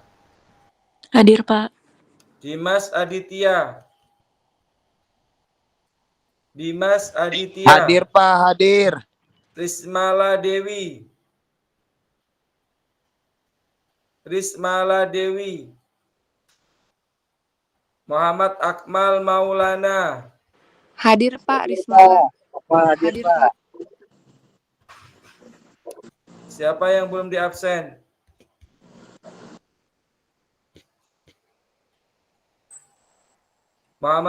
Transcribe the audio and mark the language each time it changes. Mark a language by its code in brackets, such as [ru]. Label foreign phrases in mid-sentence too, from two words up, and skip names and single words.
[id] Hadir, Pak. Dimas Aditya? Dimas Aditya? Hadir, Pak. Hadir. Rismala Dewi? Rismala Dewi? Muhammad Akmal Maulana? Hadir, Pak. Rismala. Hadir, Pak. Siapa yang belum diabsen? Muhammad